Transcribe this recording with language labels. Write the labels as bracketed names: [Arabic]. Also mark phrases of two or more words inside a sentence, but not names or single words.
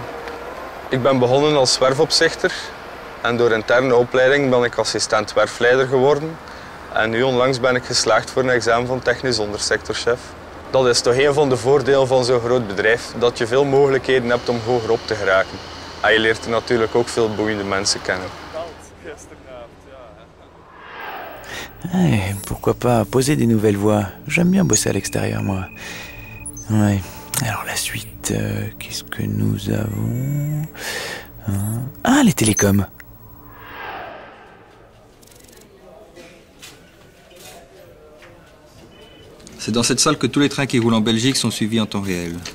[Dutch] Ik ben begonnen als werfopzichter en door interne opleiding ben ik assistent werfleider geworden. En nu onlangs ben ik geslaagd voor een examen van technisch ondersectorchef. Dat is toch een van de voordelen van zo'n groot bedrijf, dat je veel mogelijkheden hebt om hoger op te geraken. En je leert er natuurlijk ook veel boeiende mensen kennen. [French] Ouais, pourquoi pas poser des nouvelles voies. J'aime bien bosser à l'extérieur, moi. Ouais. Alors la suite, qu'est-ce que nous avons? Ah, les télécoms. C'est dans cette salle que tous les trains qui roulent en Belgique sont suivis en temps réel.